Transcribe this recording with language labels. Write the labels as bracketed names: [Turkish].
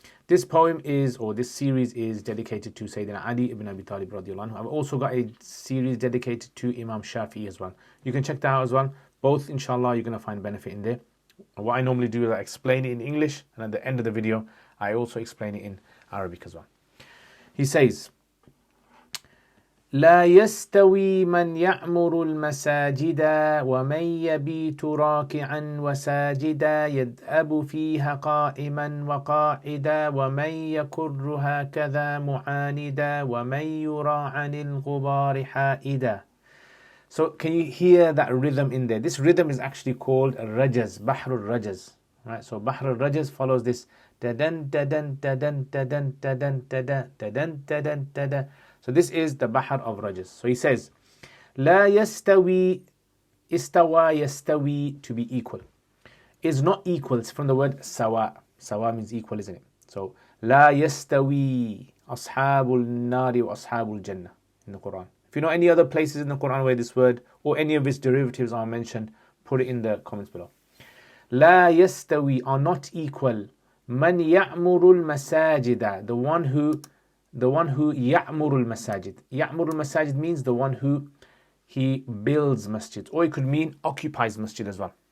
[English] This poem is, or this series is dedicated to Sayyidina Ali ibn Abi Talib radiallahu anhu. I've also got a series dedicated to Imam Shafi'i as well. You can check that out as well. Both, inshallah, you're going to find benefit in there. What I normally do is I explain it in English, and at the end of the video, I also explain it in Arabic as well. He says, [Arabic] لا يستوي من يعمر المساجد ومن يبيت راكعا وساجدا يدأب فيها قائما وقاعدا ومن يكر هكذا معاندا ومن يرى عن الغبار حائدا. [English] So can you hear that rhythm in there? This rhythm is actually called Rajaz, Bahr al-Rajaz. Right? So Bahr al-Rajaz follows this da-dan, da-dan, da-dan, da-dan, da-dan, da-dan, da-dan, da-dan, da-dan. So this is the Bahr of Rajaz. So he says, [Arabic] لا يستوي, [English] istawa yastawi, to be equal. Is not equal. It's from the word sawa. Sawa means equal, isn't it? [Arabic] So لا يستوي أصحاب النار وأصحاب الجنة [English] in the Quran. If you know any other places in the Quran where this word or any of its derivatives are mentioned, put it in the comments below. [Arabic] لا يستوي, [English] are not equal. [Arabic] من يعمر المساجد, [English] the one who ya'murul masajid. Ya'murul masajid means the one who he builds masjid, or it could mean occupies masjid as well.